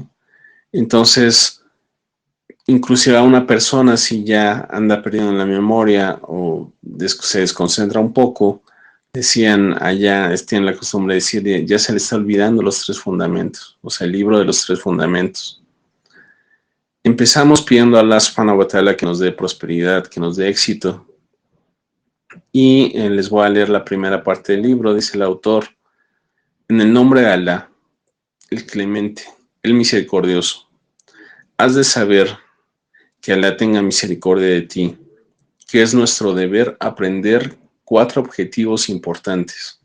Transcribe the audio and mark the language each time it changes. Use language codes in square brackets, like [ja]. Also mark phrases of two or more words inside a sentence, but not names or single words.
[es] Entonces, inclusive a una persona si ya anda perdiendo la memoria o se desconcentra un poco, decían allá, tienen la costumbre de decir, ya se le está olvidando los tres fundamentos, o sea, el libro de los tres fundamentos. Empezamos pidiendo a Allah [ar] سبحانه وتعالى [es] que nos dé prosperidad, que nos dé éxito. Y les voy a leer la primera parte del libro, dice el autor, en el nombre de Allah, el clemente, el misericordioso, has de saber que Allah tenga misericordia de ti, que es nuestro deber aprender 4 objetivos importantes.